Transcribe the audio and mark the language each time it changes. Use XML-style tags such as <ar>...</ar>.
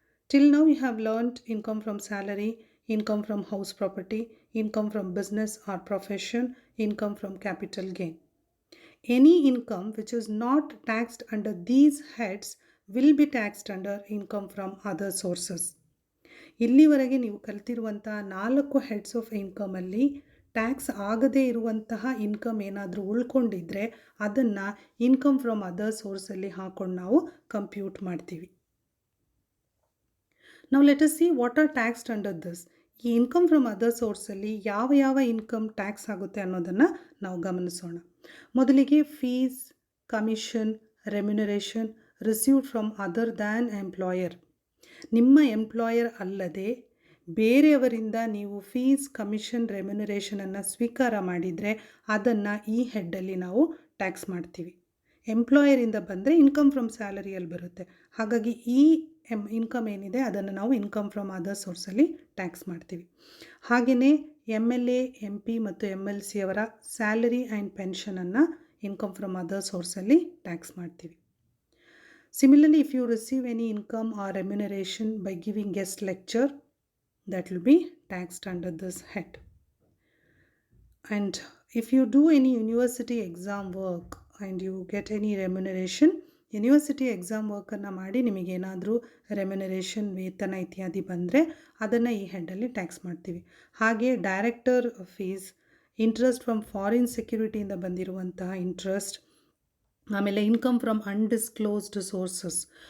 <en>Till now, you have learned income from salary, income from house property, income from business or profession, income from capital gain. Any income which is not taxed under these heads will be taxed under income from other sources.</en> <kn>ಇಲ್ಲಿವರೆಗೆ ನೀವು ಕಲ್ತಿರುವಂತಹ 4 heads of ಇನ್ಕಮಲ್ಲಿ tax ಆಗದೇ ಇರುವಂತಹ income ಏನಾದರೂ ಉಳ್ಕೊಂಡಿದ್ರೆ ಅದನ್ನು income from other ಸೋರ್ಸಲ್ಲಿ ಹಾಕೊಂಡು ನಾವು compute ಮಾಡ್ತೀವಿ.</kn> <en>Now let us see what are taxed under this.</en> <kn>ಈ ಇನ್ಕಮ್ ಫ್ರಮ್ ಅದರ್ ಸೋರ್ಸಲ್ಲಿ ಯಾವ ಇನ್ಕಮ್ ಟ್ಯಾಕ್ಸ್ ಆಗುತ್ತೆ ಅನ್ನೋದನ್ನು ನಾವು ಗಮನಿಸೋಣ.</kn> <en>ಮೊದಲಿಗೆ fees, commission, remuneration received from other than employer.</en> <kn>ನಿಮ್ಮ ಎಂಪ್ಲಾಯರ್ ಅಲ್ಲದೆ ಬೇರೆಯವರಿಂದ ನೀವು ಫೀಸ್, ಕಮಿಷನ್, ರೆಮ್ಯುನರೇಷನನ್ನು ಸ್ವೀಕಾರ ಮಾಡಿದರೆ ಅದನ್ನು ಈ ಹೆಡ್ಡಲ್ಲಿ ನಾವು ಟ್ಯಾಕ್ಸ್ ಮಾಡ್ತೀವಿ. ಎಂಪ್ಲಾಯರಿಂದ ಬಂದರೆ ಇನ್ಕಮ್ ಫ್ರಮ್ ಸ್ಯಾಲರಿಯಲ್ಲಿ ಬರುತ್ತೆ. ಹಾಗಾಗಿ ಈ ಇನ್ಕಮ್ ಏನಿದೆ ಅದನ್ನು ನಾವು ಇನ್ಕಮ್ ಫ್ರಮ್ ಅದರ್ ಸೋರ್ಸಲ್ಲಿ ಟ್ಯಾಕ್ಸ್ ಮಾಡ್ತೀವಿ. ಹಾಗೆಯೇ MLA, MP ಮತ್ತು MLC ಅವರ salary and ಪೆನ್ಷನನ್ನು income from other ಸೋರ್ಸಲ್ಲಿ tax ಮಾಡ್ತೀವಿ.</kn> <en>Similarly, if you receive any income or remuneration by giving guest lecture, that will be taxed under this head. And if you do any university exam work and you get any remuneration,</en> <kn>university exam ವರ್ಕನ್ನು ಮಾಡಿ ನಿಮಗೇನಾದರೂ remuneration, ವೇತನ ಇತ್ಯಾದಿ ಬಂದರೆ ಅದನ್ನು ಈ ಹೆಡ್ಡಲ್ಲಿ tax ಮಾಡ್ತೀವಿ. ಹಾಗೆ director fees, interest from foreign ಸೆಕ್ಯೂರಿಟಿಯಿಂದ ಬಂದಿರುವಂತಹ ಇಂಟ್ರೆಸ್ಟ್, ಆಮೇಲೆ ಇನ್ಕಮ್ ಫ್ರಮ್ ಅನ್ಡಿಸ್ಕ್ಲೋಸ್ಡ್ ಸೋರ್ಸಸ್.</kn>